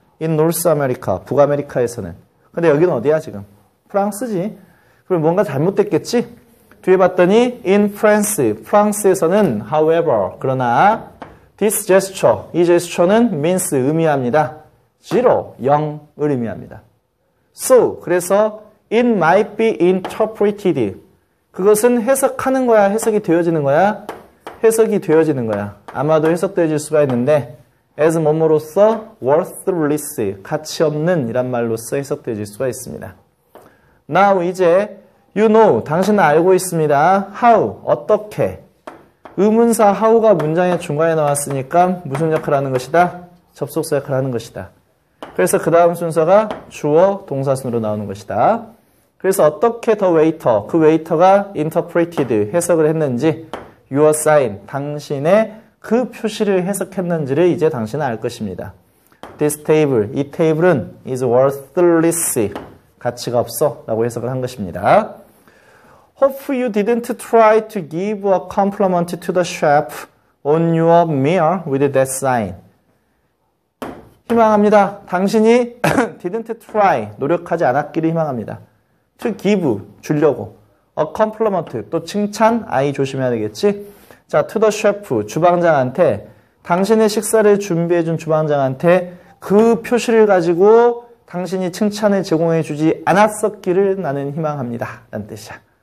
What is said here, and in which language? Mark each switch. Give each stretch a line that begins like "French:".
English: in North America,
Korean: 북아메리카에서는. 근데 여기는 어디야 지금? 프랑스지. 그럼 뭔가 잘못됐겠지? 뒤에 봤더니
English: in France,
Korean: 프랑스에서는 however, 그러나
English: this gesture,
Korean: 이 제스처는 means, 의미합니다. zero, 0을 의미합니다.
English: So,
Korean: 그래서
English: it might be interpreted.
Korean: 그것은 해석하는 거야, 해석이 되어지는 거야? 해석이 되어지는 거야. 아마도 해석되어질 수가 있는데 as 뭐뭐로서 worthless, 가치 없는 이란 말로서 해석되어질 수가 있습니다. Now, 이제
English: you know,
Korean: 당신은 알고 있습니다. how, 어떻게. 의문사 how가 문장의 중간에 나왔으니까 무슨 역할을 하는 것이다? 접속사 역할을 하는 것이다. 그래서 그 다음 순서가 주어, 동사순으로 나오는 것이다. 그래서 어떻게
English: the waiter,
Korean: 그 웨이터가 interpreted, 해석을 했는지
English: your sign,
Korean: 당신의 그 표시를 해석했는지를 이제 당신은 알 것입니다.
English: This table,
Korean: 이 테이블은
English: is worthless,
Korean: 가치가 없어 라고 해석을 한 것입니다.
English: Hope you didn't try to give a compliment to the chef on your meal with that sign.
Korean: 희망합니다. 당신이
English: didn't try,
Korean: 노력하지 않았기를 희망합니다. To give, 주려고. A compliment, 또 칭찬, I 조심해야 되겠지. 자,
English: to the chef,
Korean: 주방장한테, 당신의 식사를 준비해준 주방장한테 그 표시를 가지고 당신이 칭찬을 제공해주지 않았었기를 나는 희망합니다. 라는 뜻이야.